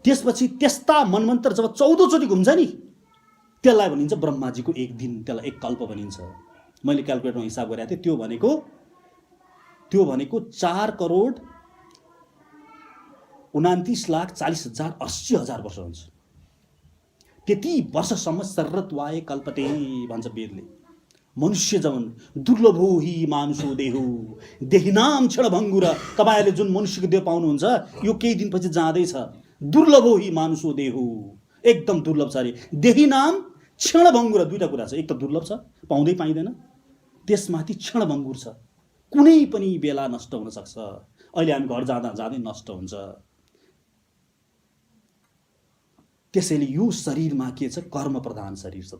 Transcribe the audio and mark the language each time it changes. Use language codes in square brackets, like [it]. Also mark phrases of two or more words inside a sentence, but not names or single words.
[ne] त्यसपछि त्यस्ता मनमन्त्र जब 14 चोटि घुम्छ नि त्यसलाई भनिन्छ ब्रह्माजीको एक दिन, त्यसलाई एक कल्प भनिन्छ। मैले क्याल्कुलेटरमा हिसाब गरेको थिएँ, त्यो भनेको 4,29,40,80,000 वर्ष हुन्छ। त्यति वर्षसम्म [sa] शरद्वाय कल्पते [ne] भन्छ वेदले। [sa] मनुष्य जवन दुर्लभो हि मानुषो देहो देहिनाम क्षणभङ्गुर। [ne] तपाईहरुले जुन मनुष्यको देह पाउनुहुन्छ यो केही दिनपछि जाँदैछ। [sa] दुर्लभो हि मानुषो देहो, [ne] एकदम दुर्लभ छ अरे। [sa] देहिनाम क्षणभङ्गुर, [ne] दुईटा कुरा छ, एक त दुर्लभ छ, पाउँदै पाइँदैन, त्यसमाथि क्षणभङ्गुर छ, कुनै पनि बेला नष्ट हुन सक्छ। अहिले हामी घर जाँदा जाँदै नष्ट हुन्छ। त्यसैले यो शरीरमा के छ, कर्म प्रधान शरीर छ।